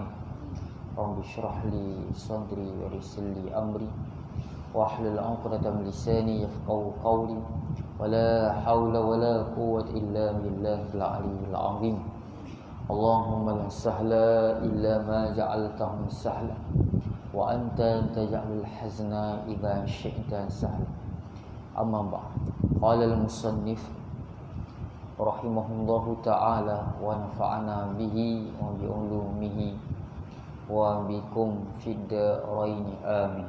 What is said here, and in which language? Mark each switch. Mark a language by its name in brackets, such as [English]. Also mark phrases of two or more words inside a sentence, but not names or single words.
[Arabic] رب اشرح لي صدري ويسر لي أمري واحلل عقدة من لساني يفقهوا قولي ولا حول ولا قوة إلا بالله العلي العظيم. اللهم لا سهل إلا ما جعلته سهلا وأنت تجعل الحزن إذا شئت سهلا. أما بعد. قال المصنف رحمه الله تعالى ونفعنا به وبعلومه وبكم في الدارين آمين.